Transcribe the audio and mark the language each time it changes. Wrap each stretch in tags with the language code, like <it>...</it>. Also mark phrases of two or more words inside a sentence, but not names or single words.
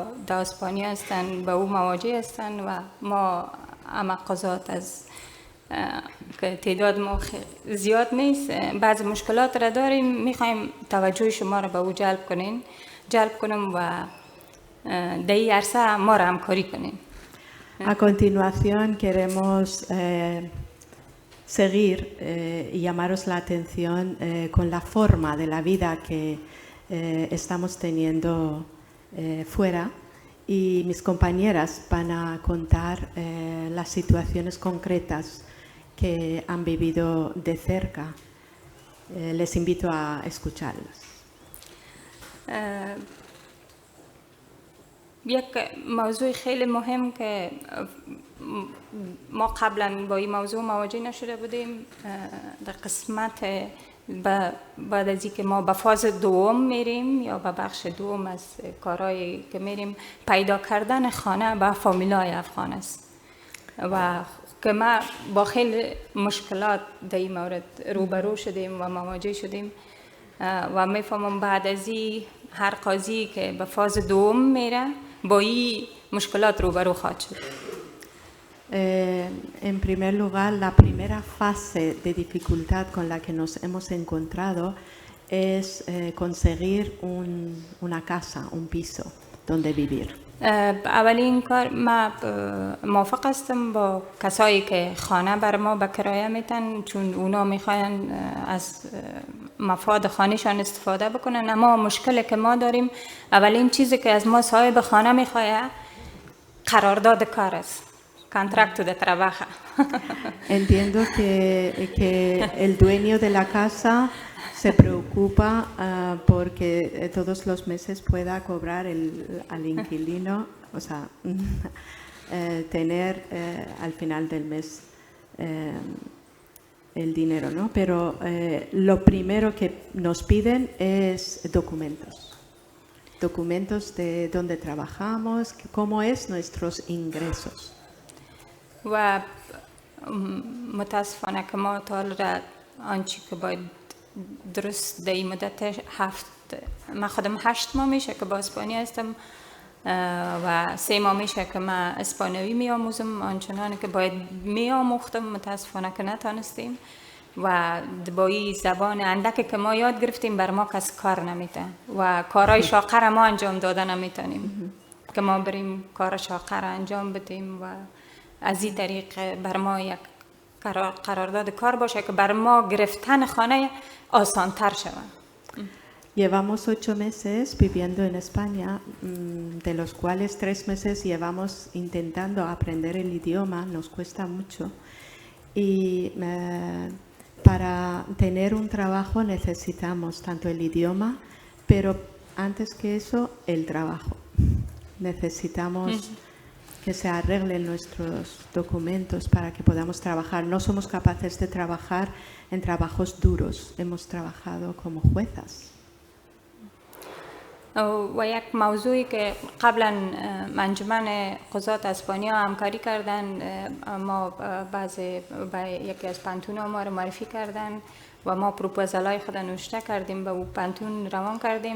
<fa>داسپانی هستند با او مواجه هستند و ما اما قضات از که تعداد ما زیاد نیست بعضی مشکلات را داریم میخوایم توجه شما را به او جلب کنیم و در این عرصه ما را همکاری کنیم.</fa> <es>A continuación queremos seguir y llamaros la atención con la forma de la vida que estamos teniendo fuera y mis compañeras van a contar las situaciones concretas que han vivido de cerca. Les invito a escucharlas.</es> <fa>یک موضوع خیلی مهم که ما قبلا با این موضوع مواجه نشده بودیم در قسمت بعد از اینکه ما به فاز دوم میریم یا به بخش دوم از کارهایی که میریم پیدا کردن خانه به فامیلای افغان است و که ما با خیلی مشکلات در این مورد روبرو شدیم و مواجه شدیم و میفهمم بعد از این هر قاضی که به فاز دوم میره با این مشکلات روبرو خواهد شد.</fa> <es>En primer lugar, la primera fase de dificultad con la que nos hemos encontrado es conseguir una casa, un piso donde vivir.</es> <fa>اولین کار ما موافق هستم با کسایی که خانه بر ما به کرایه میتن چون اونا میخواین از مفاد خانهشان استفاده بکنن. اما مشکلی که ما داریم اولین چیزی که از ما صاحب خانه میخواه قرارداد کار است.</fa> <es>Contrato de trabajo. Entiendo que el dueño de la casa se preocupa porque todos los meses pueda cobrar al inquilino, o sea, tener al final del mes el dinero, ¿no? Pero lo primero que nos piden es documentos. Documentos de dónde trabajamos, cómo es nuestros ingresos.</es> <fa>و متاسفانه که ما تا حالا آنچه که باید درست در این مدت من خودم 8 ماه میشه که با اسپانیا هستم و 3 ماه میشه که من اسپانیایی میآموزم آنچنانی که باید میآموختم متاسفانه که نتانستیم و با این زبان اندکی که ما یاد گرفتیم بر ما کس کار نمیده و کارهای شاقه ما انجام داده نمیتونیم که ما بریم کار شاقه انجام بدیم و از این طریق بر ما یک قرارداد کار باشه که بر ما گرفتن خانه آسان‌تر شود.</fa> <es>Llevamos 8 meses viviendo en España, de los cuales 3 meses llevamos intentando aprender el idioma, nos cuesta mucho. Y para tener un trabajo necesitamos tanto el idioma, pero antes que eso, el trabajo. Necesitamos que se arreglen nuestros documentos para que podamos trabajar. No somos capaces de trabajar en trabajos duros. Hemos trabajado como juezas.</es> <fa>و یک موضوعی که قبلا انجمن قضات اسپانیا همکاری کردن ما یکی از پانتون‌ها ما رو معرفی کردن و ما پروپوزالای خود نوشته کردیم به پانتون روان کردیم.</fa>